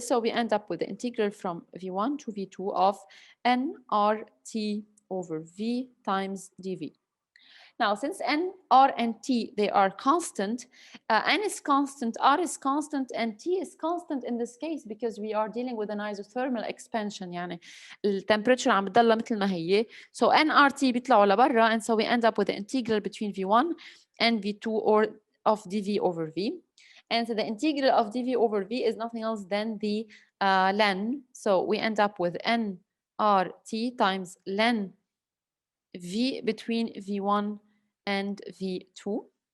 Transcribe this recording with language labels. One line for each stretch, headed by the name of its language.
English: So we end up with the integral from V1 to V2 of nRT over V times dV. Now, since N, R, and T, they are constant, N is constant, R is constant, and T is constant in this case because we are dealing with an isothermal expansion.
Arabic: يعني temperature عم بتضلها مثل ما هي.
English: So nRT
Arabic: بيطلعوا لبرا,
English: and so we end up with the integral between V1 and V2 or of dV over V. And so the integral of dV over V is nothing else than the ln. So we end up with nRT times ln V between V1 and V2.